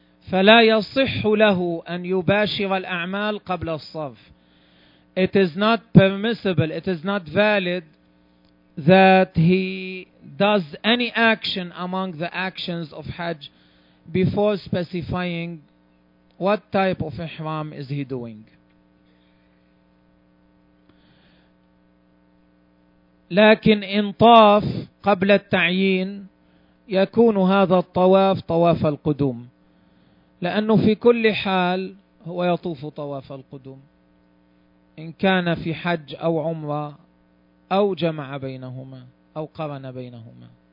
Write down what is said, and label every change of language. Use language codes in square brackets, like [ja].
[ar] فلا يصح له أن يباشر الأعمال قبل الصف. [en] It is not permissible, it is not valid that he does any action among the actions of Hajj before specifying what type of ihram is he doing. [ar] لكن إن طاف قبل التعيين يكون هذا الطواف طواف القدوم، لأنه في كل حال هو يطوف طواف القدوم إن كان في حج أو عمرة أو جمع بينهما أو قرن بينهما.